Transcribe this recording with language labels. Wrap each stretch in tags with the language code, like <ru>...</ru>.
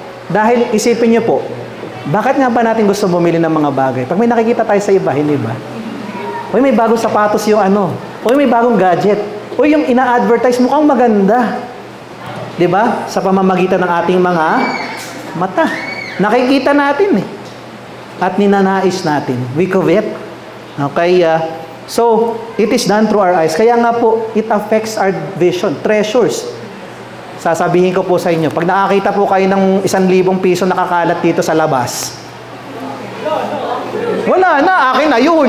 <tl>Dahil isipin niyo po, bakit nga ba natin gusto bumili ng mga bagay? Pag may nakikita tayo sa iba, hindi ba? Uy, may bagong sapatos yung Uy, may bagong gadget. Uy, yung ina-advertise mukhang maganda. Di ba? Sa pamamagitan ng ating mga mata. Nakikita natin eh. At ninanais natin.</tl> <en>We covet. Okay, so, it is done through our eyes.</en> <tl>Kaya nga po,</tl> <en>it affects our vision. Treasures.</en> <tl>Sasabihin ko po sa inyo, pag nakakita po kayo ng 1,000 piso nakakalat dito sa labas, wala na, akin na yun.</tl>